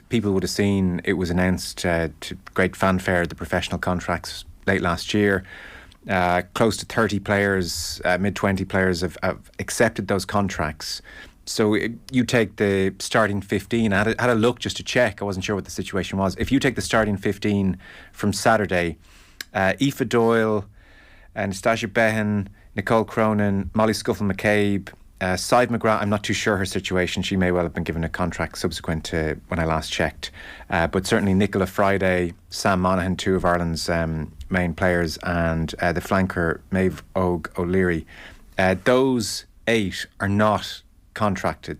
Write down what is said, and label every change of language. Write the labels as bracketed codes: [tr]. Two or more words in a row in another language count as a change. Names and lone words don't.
[en] People would have seen it was announced to great fanfare, the professional contracts late last year. Close to 30 players, mid-20 players have accepted those contracts. So you take the starting 15. I had a look just to check. I wasn't sure what the situation was. If you take the starting 15 from Saturday, Aoife Doyle, Nastasia Behan, Nicole Cronin, Molly Scuffil-McCabe, Sive McGrath. I'm not too sure her situation. She may well have been given a contract subsequent to when I last checked. But certainly Nicola Friday, Sam Monaghan, 2 of Ireland's main players, and the flanker Maeve O'Leary. Those 8 are not contracted.